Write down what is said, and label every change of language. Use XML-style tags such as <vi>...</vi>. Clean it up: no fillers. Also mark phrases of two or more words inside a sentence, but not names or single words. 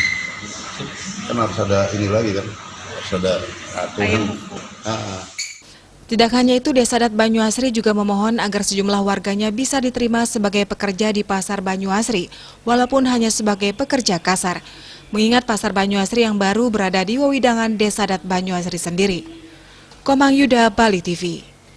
<id>Kan harus ada ini lagi kan, harus ada aturan. Tidak hanya itu, Desa Adat Banyuasri juga memohon agar sejumlah warganya bisa diterima sebagai pekerja di Pasar Banyuasri, walaupun hanya sebagai pekerja kasar. Mengingat Pasar Banyuasri yang baru berada di wewidangan Desa Adat Banyuasri sendiri. Komang Yuda, Bali TV.</id>